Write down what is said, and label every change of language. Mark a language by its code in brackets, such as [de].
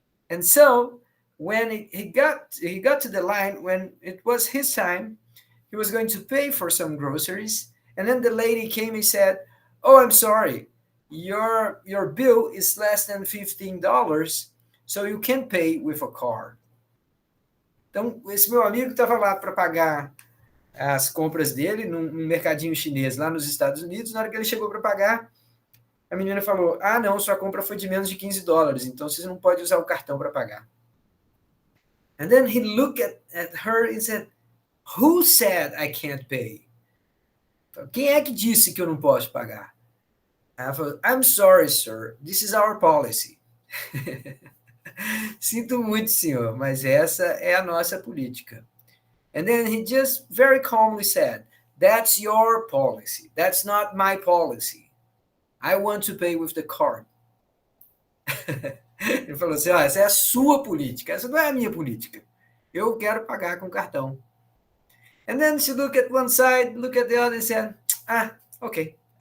[en] And so when he got to the line, when it was his time, he was going to pay for some groceries, and then the lady came and said, oh, I'm sorry, your bill is less than $15, so you can pay with a card. [pt] Então, esse meu amigo estava lá para pagar as compras dele num mercadinho chinês lá nos Estados Unidos. Na hora que ele chegou para pagar, a menina falou, ah, não, sua compra foi de menos de $15, então você não pode usar o cartão para pagar. [en] And then he looked at her and said, who said I can't pay? [pt] Quem é que disse que eu não posso pagar? Ela falou, [en] I'm sorry, sir. This is our policy. [pt] Sinto muito, senhor, mas essa é a nossa política. [en] And then he just very calmly said, that's your policy. That's not my policy. I want to pay with the card. [pt] Ele falou assim, essa é a sua política, essa não é a minha política. Eu quero pagar com cartão. [en] And then she looked at one side, looked at the other and said, okay.